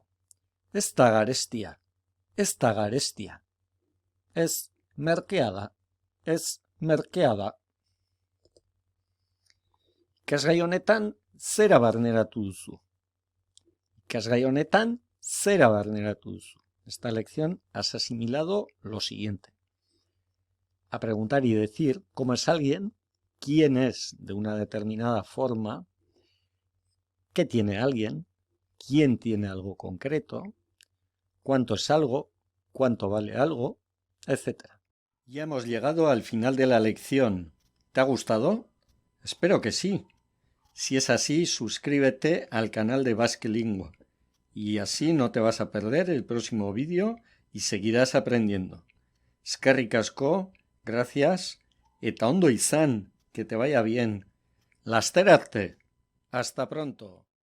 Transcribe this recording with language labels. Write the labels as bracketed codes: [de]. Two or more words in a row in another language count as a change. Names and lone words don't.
[eu] Ez da garestia. Ez da garestia. Ez merkea da. Ez merkea da. Ikasgai honetan zera barneratu duzu. Ikasgai honetan zera barneratu duzu. [es] Esta lección has asimilado lo siguiente. A preguntar y decir cómo es alguien, quién es de una determinada forma, qué tiene alguien, quién tiene algo concreto, cuánto es algo, cuánto vale algo, etc. Ya hemos llegado al final de la lección. ¿Te ha gustado? Espero que sí. Si es así, suscríbete al canal de Basque Lingua y así no te vas a perder el próximo vídeo y seguirás aprendiendo. [eu] Eskerrik asko, gracias, eta ondo izan, [es] que te vaya bien. [eu] Laster arte. [es] Hasta pronto.